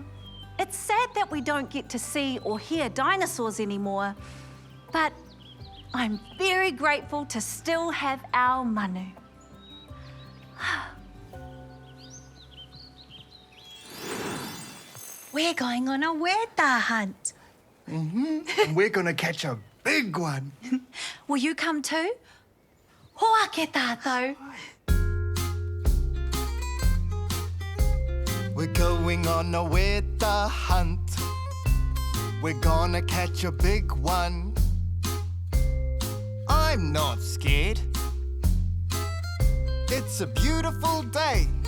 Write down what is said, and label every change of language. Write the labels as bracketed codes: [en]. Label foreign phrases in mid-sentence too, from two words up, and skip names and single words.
[en] It's sad that we don't get to see or hear dinosaurs anymore, but I'm very grateful to still have our manu. We're going on a weta hunt. And we're gonna catch a big one. Will you come too? [mi] Hoa ke tātou. [en] We're going on a weta hunt. We're gonna catch a big one. I'm not scared. It's a beautiful day.